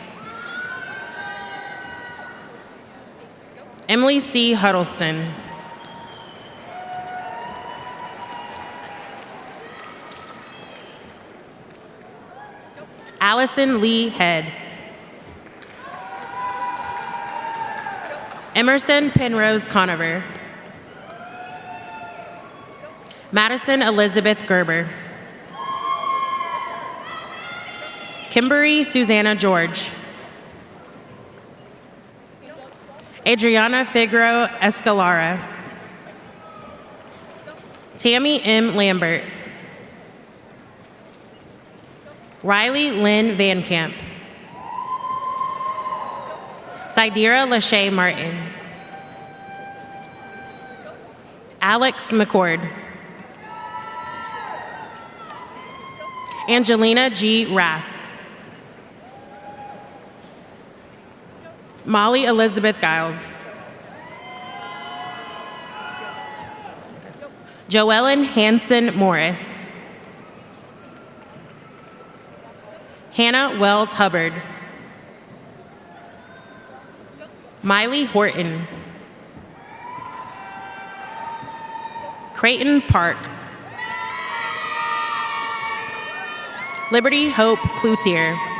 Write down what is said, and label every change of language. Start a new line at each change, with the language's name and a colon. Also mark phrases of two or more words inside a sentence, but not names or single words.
English: Emily C. Huddleston. Allison Lee Head. Emerson Penrose Conover. Madison Elizabeth Gerber. Kimberly Susanna George. Adriana Figaro Escalara. Tammy M. Lambert. Riley Lynn Van Camp. Sidira Lachey Martin. Alex McCord. Angelina G. Rass. Molly Elizabeth Giles. Joellen Hanson Morris. Hannah Wells Hubbard. Miley Horton. Creighton Park. Liberty Hope Cloutier.